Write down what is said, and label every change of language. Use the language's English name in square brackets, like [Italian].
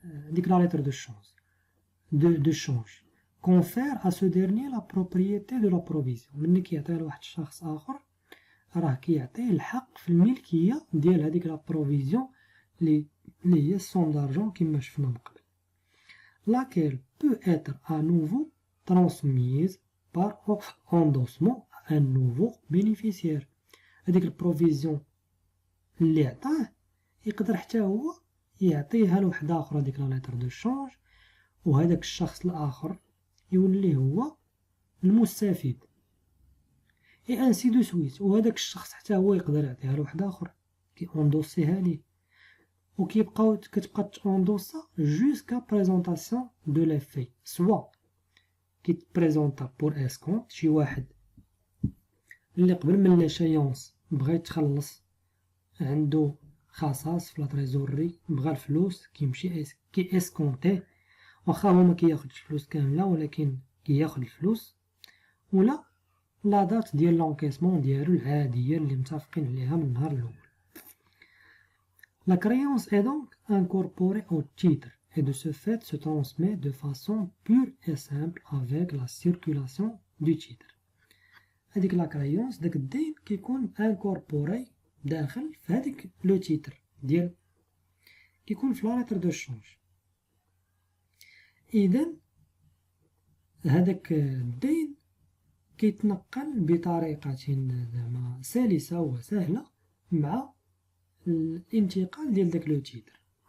[Arabic] ديك [French] لا ليتر دو شونج دو شونج confère à ce dernier la propriété de la provision. [Arabic] مني كيعطيها لواحد الشخص آخر راه كيعطيه الحق في الملكية ديال هاديك لا بروفيزيون اللي هي السوم دارجون كيما شفنا من قبل. [French] laquelle peut être à nouveau transmise par endossement à un nouveau bénéficiaire. [Arabic] هاديك البروفيزيون اللي عطاه يقدر حتى هو يعطيها لواحد آخر هاديك لا ليتر دو شونج، وهداك الشخص الآخر يولي هو المستفيد، اي انسي دو سويت. وهداك الشخص حتى هو يقدر يعطيها لواحد اخر كي اوندوسيها ليه، وكيبقاو كتبقى اوندوسا جوسكا بريزونطاسيون دو لافي، سوا كيتبريزونطا بور اسكونت، شي واحد اللي قبل من لاشايونس بغا يتخلص، عنده خصاص في لا تريزوري، بغا الفلوس كيمشي كي اسكونتيه، واخا هو ما كياخدش الفلوس كامله ولكن كياخد الفلوس. ولا لا دات ديال لونكيسمون ديالو العاديه اللي متفقين عليها من النهار الاول. [French] La créance est donc incorporée au titre et de ce fait se transmet de façon pure et simple avec la circulation du titre. [Arabic] هذيك لا كريونس داك الدين كيكون انكوربوري داخل في هذيك لو تيتر ديال كيكون في لا ليتر دو شونج. اذا هذاك الدين كيتنقل بطريقة زعما سلسة وسهلة مع الانتقال ديال داك لو تيتر.